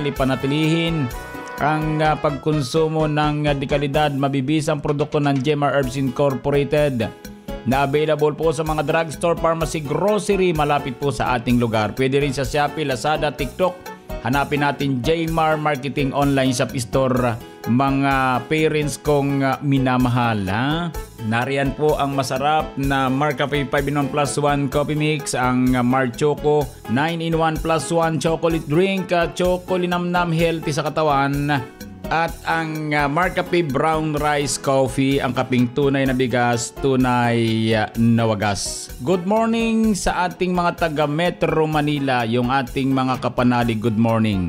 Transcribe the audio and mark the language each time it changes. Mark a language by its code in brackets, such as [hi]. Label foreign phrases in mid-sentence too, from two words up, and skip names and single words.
[tl] Ipanatilihin ang pagkonsumo ng dekalidad, mabibisang produkto ng Gemma Herbs Incorporated na available po sa mga drugstore, pharmacy, grocery malapit po sa ating lugar. Pwede rin sa Shopee, Lazada, TikTok. Hanapin natin Jmar Marketing Online Shop Store, mga parents kong minamahal. Nariyan po ang masarap na Marcafe 5-in-1 [en] plus 1 coffee mix, [tl] ang Mar Choco 9-in-1 [en] plus 1 chocolate drink, [tl] Choco Linamnam healthy sa katawan, at ang Marcafe Brown Rice Coffee, ang kaping tunay na bigas, tunay na wagas. [en] Good morning [tl] sa ating mga taga Metro Manila, yung ating mga kapanalig, [en] good morning.